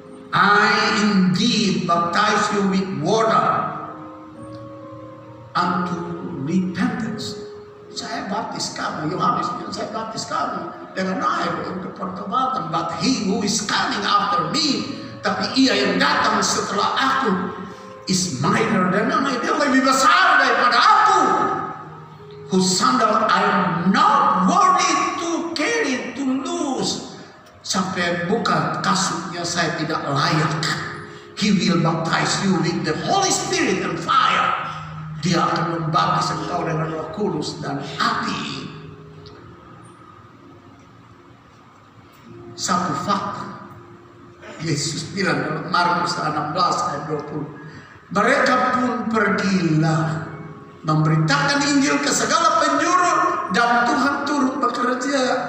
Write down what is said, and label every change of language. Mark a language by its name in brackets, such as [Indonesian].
[English] I indeed baptize you with water unto repentance. [Indonesian] Saya baptis kamu, Yohanes bilang, saya baptis kamu dengan air untuk pertobatan. [English] But he who is coming after me, [Indonesian] tapi ia yang datang setelah aku, [English] is mightier than I. [Indonesian] Dia lebih besar daripada aku, [English] whose sandal I'm not worthy to carry, to lose. [Indonesian] Sampai buka kasutnya saya tidak layak. [English] He will baptize you with the Holy Spirit and fire. [Indonesian] Dia akan membaptis engkau dengan Roh Kudus dan api. Satu fakta, Yesus bilang dalam Markus 16 ayat 20, mereka pun pergilah memberitakan Injil ke segala penjuru dan Tuhan turut bekerja.